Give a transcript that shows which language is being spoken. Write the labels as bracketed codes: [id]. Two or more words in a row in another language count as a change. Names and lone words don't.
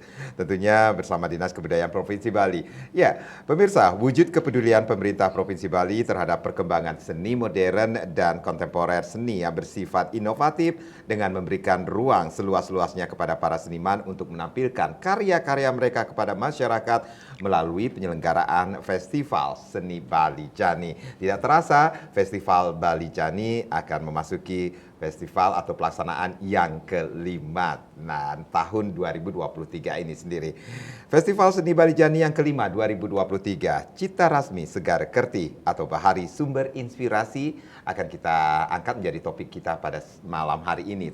[id] Tentunya bersama Dinas Kebudayaan Provinsi Bali. Ya, pemirsa, wujud kepedulian pemerintah Provinsi Bali terhadap perkembangan seni modern dan kontemporer seni yang bersifat inovatif dengan memberikan ruang seluas-luasnya kepada para seniman untuk menampilkan karya-karya mereka kepada masyarakat melalui penyelenggaraan Festival Seni Bali Jani. Tidak terasa, Festival Bali Jani akan memasuki festival atau pelaksanaan yang kelima tahun 2023 ini sendiri. Festival Seni Bali Jani yang kelima 2023, Cita Rasmi Segar Kerti atau Bahari Sumber Inspirasi akan kita angkat menjadi topik kita pada malam hari ini.